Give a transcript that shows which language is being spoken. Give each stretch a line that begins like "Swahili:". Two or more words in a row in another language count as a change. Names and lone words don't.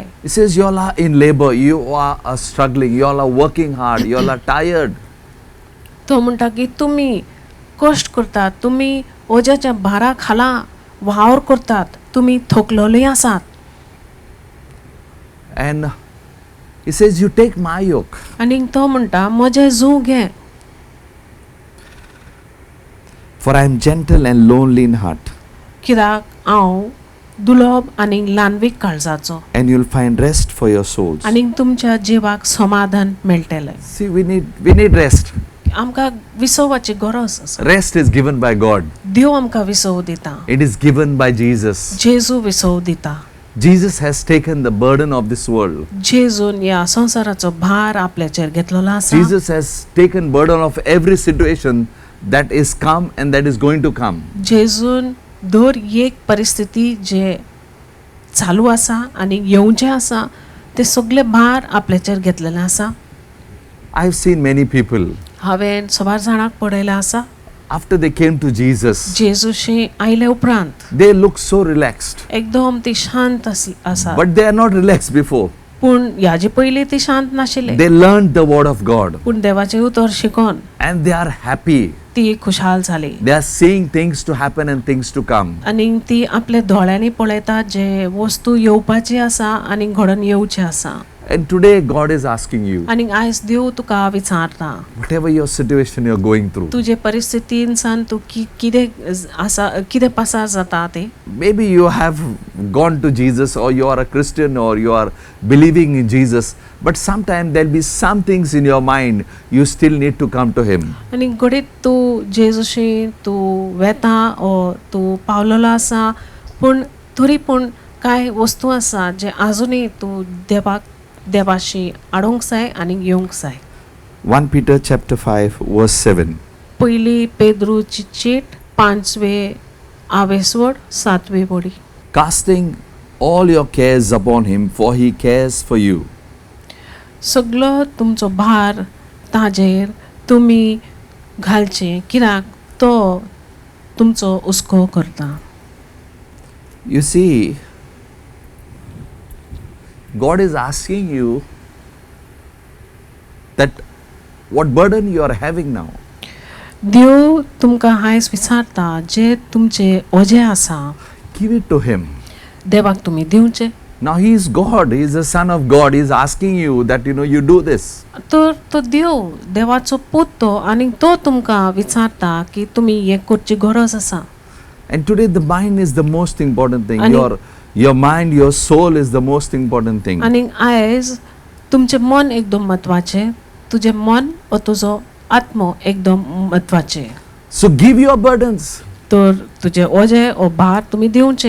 English: He says you all are in labor, you are struggling, you all are working hard, you all are tired.
Konkani: तो म्हणटा की तुमी कश्ट करतात, तुमी ओज्याच्या भारा खाला वावर करतात, तुमी थकलेलीं आसात.
English: And he says you take my yoke.
Konkani: आनी तो म्हणटा म्हजें जूं घे.
English: For I am gentle and lonely in heart.
Konkani: कित्याक हांव दुलोब आनी ल्हानवीक काळजाचो.
English: And you'll find rest for your souls.
Konkani: आनी तुमच्या जिवाक समाधान मेळटलें.
English: See, we need rest.
Konkani: आमकां विसवाची गरज आसा.
English: Rest is given by God.
Konkani: देव आमकां विसव दिता.
English: It is given by Jesus.
Konkani: जेजू विसव दिता.
English: Jesus has taken the burden of this world.
Konkani: जेजून ह्या संवसाराचो भार आपल्याचेर घेतलेलो आसा.
English: Jesus has taken burden of every situation that is come and that is going to come.
Konkani: जेजून दर एक परिस्थिती जे चालू आसा आनी येवचे आसा ते सगळे भार आपल्याचेर घेतलेले आसा.
English: I've seen many people
Konkani: हांवें सवार जाणांक पळयलें आसा.
English: after they came to Jesus,
Konkani: जेजूशी आयले उपरांत
English: they look so relaxed.
Konkani: एकदम ती शांत आसा.
English: But they are not relaxed before.
Konkani: पूण ह्याचे पयलीं ती शांत नाशिल्ले.
English: They learned the word of God
Konkani: पूण देवाचे उतर शिकोन
English: and they are happy.
Konkani: ती खुशाल जाली.
English: They are seeing things to happen and things to come.
Konkani: आनी ती आपल्या दोळ्यांनी पळयता जे वस्तू येवपाची आसा आनी घडोवन येवचे आसा.
English: And today God is asking you,
Konkani: आनी आयज देव तुका विचारता
English: whatever your situation you're going through,
Konkani: तुजे परिस्थितीन सान तू कितें आसा कितें पसार जाता ते.
English: maybe you have gone to Jesus or you are a Christian or you are believing in Jesus, but sometimes there'll be some things in your mind you still need to come to Him.
Konkani: आनी घडीत तू जेजूशी तू वेता ओ तू पावलेलो आसा पूण तरी पूण कांय वस्तू आसा जे आजुनूय तू देवाशी आडोंक जाय आनी येवंक जाय.
English: 1 Peter chapter 5 verse 7.
Konkani: पयली पेद्रूची चीट 5वे आवेसवड 7वी बोडी.
English: Casting all your cares upon Him, for He cares for you.
Konkani: सगळो तुमचो भार ताजेर तुमी घालचे कित्याक तो तुमचो हुस्को करता.
English: You see, God is asking you that what burden you are having now,
Konkani: देव तुमकां आयज विचारता जे तुमचे ओझे आसा
English: give it to Him.
Konkani: देवाक तुमी दिवचे.
English: Now He is God, He is the Son of God, He is asking you that you do this.
Konkani: तर तो देवाचो पूत तो आनी तो तुमकां विचारता की तुमी हे करची गरज आसा.
English: And today the mind is the most important thing. And Your mind, your soul is the most important thing.
Konkani: आनी आयज तुमचे मन एकदम म्हत्वाचे, तुझे मन व तुजो आत्मो एकदम म्हत्वाचे.
English: So give your burdens.
Konkani: तर तुझे ओझे ओ भार तुमी दिवचे.